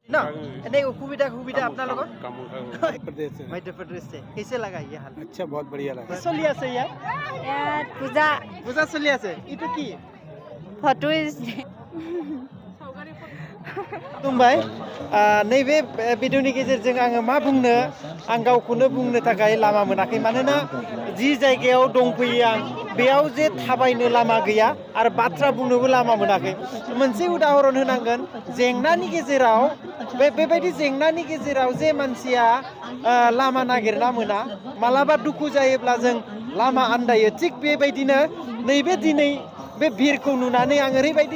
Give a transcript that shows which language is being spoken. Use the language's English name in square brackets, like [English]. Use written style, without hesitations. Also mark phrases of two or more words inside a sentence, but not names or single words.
[Hindi] ना नहीं सुविधा सुविधा अपना लोग मध्य प्रदेश से कैसे लगा ये हाल अच्छा बहुत बढ़िया लगा चलिए से यार पूजा पूजा चलिए से इतो की फटो [Bodo] खुलुमबाय नैबे भिडिअनि गेजेरजों आङो मा बुंनो आं गावखौनो बुंनो थाखाय लामा मोनाखै मानोना जि जायगायाव दंफैयो आं बेयाव जे थाबायनो लामा गैया आरो बाथ्रा बुंनोबो लामा मोनाखै मोनसे उदाहरन होनांगोन जेंनानि गेजेराव बेबायदि जेंनानि गेजेराव जे मानसिया लामा नागिरना मोना मालाबा दुखु जायोब्ला जों लामा आन्दायो थिग बेबायदिनो नैबे दिनै बे भिरखौ नुनानै आं ओरैबायदि